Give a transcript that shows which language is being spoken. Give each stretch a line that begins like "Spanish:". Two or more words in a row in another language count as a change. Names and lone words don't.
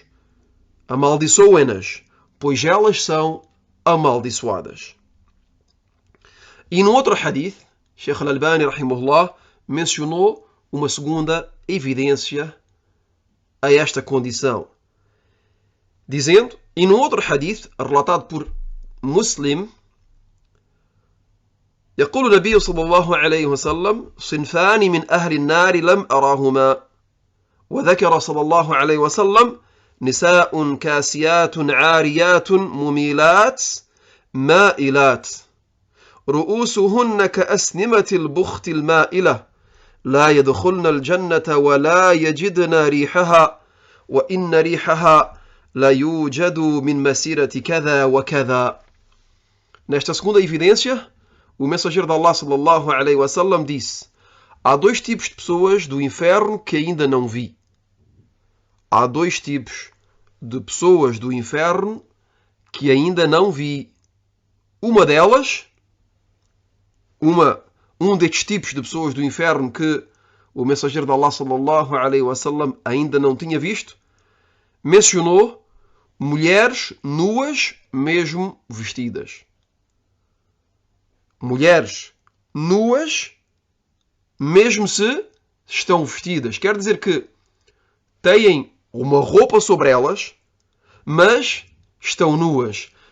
Portuguese: Amaldiçoem-nas, pois elas são amaldiçoadas. E no outro hadith, Sheikh Al-Albani, rahimahullah, mencionou uma segunda evidência a esta condição, dizendo, e no outro hadith, relatado por Muslim,
Arabic: يقول النبي صلى الله عليه وسلم صنفان من أهل النار لم أراهما وذكر صلى الله عليه وسلم نساء كاسيات عاريات مميلات مائلات رؤوسهن كأسنمة البخت المائلة لا يدخلن الجنة ولا يجدن ريحها وإن ريحها لا يوجد من مسيرة كذا وكذا.
Portuguese: Nesta segunda evidência, o mensageiro de Allah
Arabic: صلى الله عليه وسلم
Portuguese: disse: há dois tipos de pessoas do inferno que ainda não vi. Há dois tipos de pessoas do inferno que ainda não vi. Uma delas, um destes tipos de pessoas do inferno que o mensageiro de Allah
Arabic: صلى الله عليه وسلم
Portuguese: ainda não tinha visto, mencionou mulheres nuas, mesmo vestidas. Mulheres nuas, mesmo se estão vestidas. Quer dizer que têm uma roupa sobre elas, mas estão nuas.